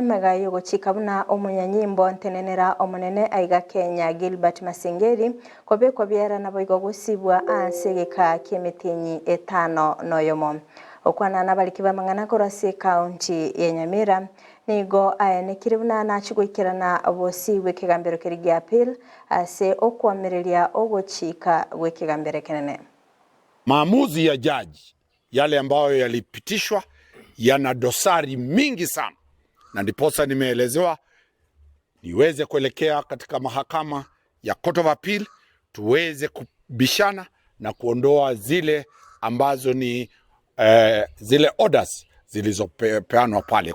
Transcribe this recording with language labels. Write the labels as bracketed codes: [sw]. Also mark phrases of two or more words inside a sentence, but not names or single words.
[guz] magayo gochika buna omunyanyimbo ntenenera omunene aiga Kenya Gilbert Masengeri kobe kobyera nabo igo gusibwa ansegeka kemitinyi etano noyomo okwana nabalikiba mangana korase county ya Nyamira nigo ayanekire buna nachigwikirana obosiwe kigambero kerigi appeal ase okwamereria ogochika wekigambere kenene. [sw] Maamuzi ya jaji yale ambayo yalipitishwa yana dosari mingi sana, na ndiposa nimeelezewa niweze kuelekea katika mahakama ya Court of Appeal tuweze kubishana na kuondoa zile ambazo ni zile orders zilizopeanwa pale.